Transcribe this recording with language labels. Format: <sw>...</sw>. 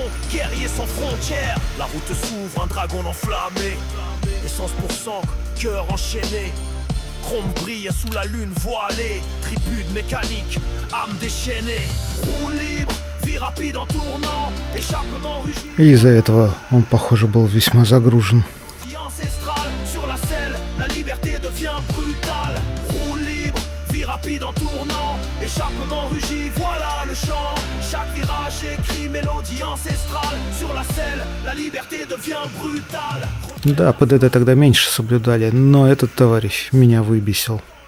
<fr>Guerrier sans frontières, la route s'ouvre, un dragon enflammé, essence pour sang, cœur enchaîné, chrome brille sous la lune voilée, tribu de mécanique, âme déchaînée, roue libre, vie rapide en tournant, échappement rugit.</fr> <ru>И из-за этого он, похоже, был весьма загружен.</ru> <fr>Sur la selle, la liberté devient brutale. Roue libre, vie rapide en tournant, échappement rugit, voilà le chant. Chaque virage écrit, mélodie ancestrale. Sur la selle, la liberté devient brutale.</fr> <ru>Да, ПДД тогда меньше соблюдали, но этот товарищ меня выбесил.</ru>